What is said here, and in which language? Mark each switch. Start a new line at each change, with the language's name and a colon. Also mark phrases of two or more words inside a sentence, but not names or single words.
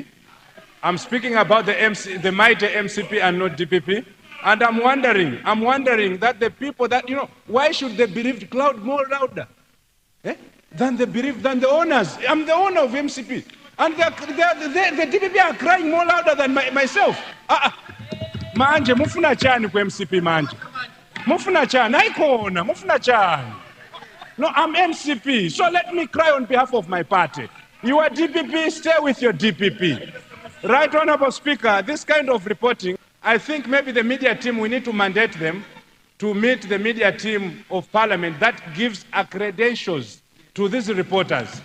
English: I'm speaking about the mighty MCP and not DPP. And I'm wondering that the people that, you know, why should the bereaved cloud more louder than the owners? I'm the owner of MCP. And the DPP are crying more louder than myself.
Nyanja: Manje, mufuna chani kwa MCP manje. Mufuna chani, haikona, mufuna chani.
English: No, I'm MCP, so let me cry on behalf of my party. You are DPP, stay with your DPP. Right Honorable Speaker, this kind of reporting, I think maybe the media team, we need to mandate them to meet the media team of Parliament that gives credentials to these reporters.